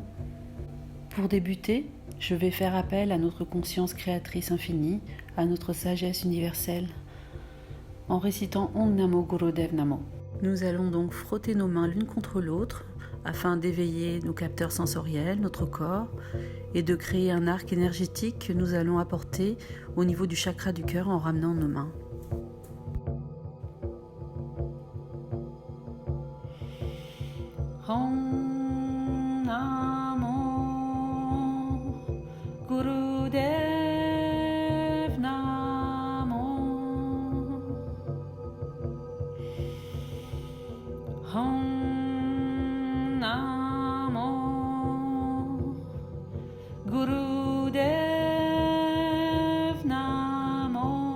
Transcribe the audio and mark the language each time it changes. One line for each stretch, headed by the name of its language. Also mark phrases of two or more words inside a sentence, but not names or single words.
French: Pour débuter, je vais faire appel à notre conscience créatrice infinie, à notre sagesse universelle, en récitant
Sanskrit: Om Namo Gurudev Namo.
French: Nous allons donc frotter nos mains l'une contre l'autre afin d'éveiller nos capteurs sensoriels, notre corps, et de créer un arc énergétique que nous allons apporter au niveau du chakra du cœur en ramenant nos mains.
Sanskrit: Om Namo Gurudev Namo. Om Namo Gurudev Namo.